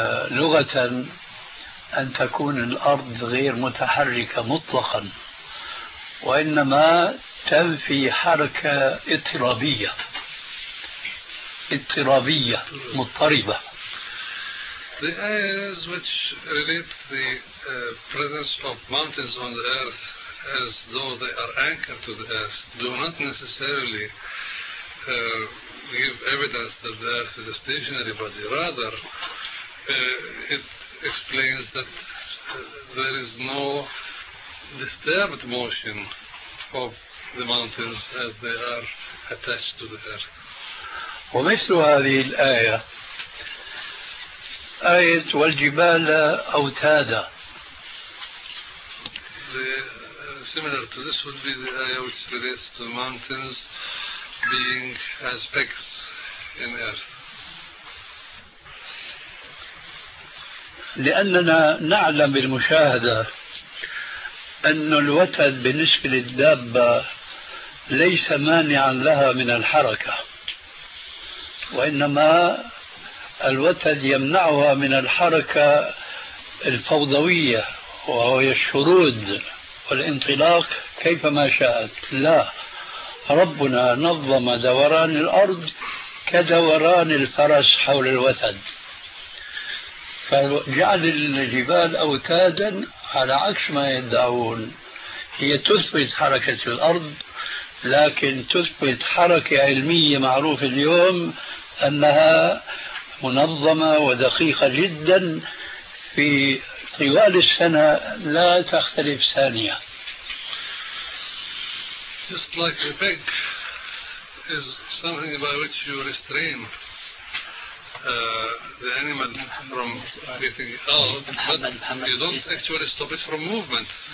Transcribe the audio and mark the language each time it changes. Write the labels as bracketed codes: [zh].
[ar] لغة أن تكون الأرض غير متحركة مطلقا، وإنما تنفي حركة اضطرابية مضطربة. [en] The ayahs which relate the presence of mountains on the earth as though they are anchored to the earth do not necessarily give evidence that the earth is a stationary body. Rather, it explains that there is no disturbed motion of the mountains as they are attached to the earth. [ar] ومثل هذه الآية آية والجبال أوتادا. [en] Similar to this would be the ayah which relates to mountains being as pegs in earth. [ar] لأننا نعلم بالمشاهدة أن الوتد بالنسبة للدابة ليس مانعا لها من الحركة، وإنما الوتد يمنعها من الحركة الفوضوية وهي الشرود والانطلاق كيفما شاءت. لا، ربنا نظم دوران الأرض كدوران الفرس حول الوتد، فجعل الجبال أوتادا على عكس ما يدعون. هي تثبت حركة الأرض، لكن تثبت حركة علمية معروفة اليوم أنها منظمة ودقيقة جدا، في طوال السنة لا تختلف ثانية. [en] Just like a peg is something by which you restrain the animal from getting out, but you don't actually stop it from movement.